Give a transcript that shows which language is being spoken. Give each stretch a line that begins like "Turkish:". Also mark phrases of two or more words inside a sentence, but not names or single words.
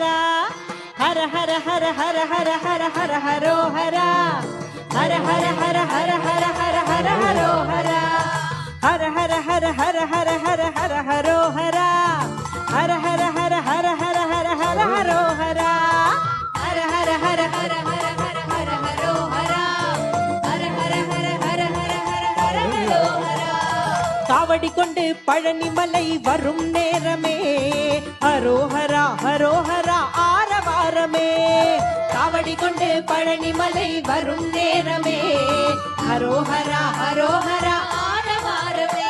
Malayalam: ഹര ഹര ഹര ഹര ഹര ഹര ഹര ഹരോ ഹര ഹര ഹര ഹര ഹര ഹര ഹര ഹര ഹരോ ഹര ഹര ഹര ഹര ഹര ഹര ഹര ഹര ഹരോ ഹര ഹര ഹര ഹര ഹര ഹര ഹര ഹര ഹരോ ഹര ഹര ഹര ഹര ഹര ഹര ഹര ഹര ഹരോ ഹര ഹര ഹര ഹര ഹര ഹര ഹര ഹര ഹരോ ഹര.
Tamil: காவடி கொண்டு பழனிமலை வரும் நேரமே ஹரோஹரா ஹரோஹரா ஆரவாரமே. காவடி கொண்டு பழனிமலை வரும் நேரமே ஹரோஹரா ஹரோஹரா ஆரவாரமே.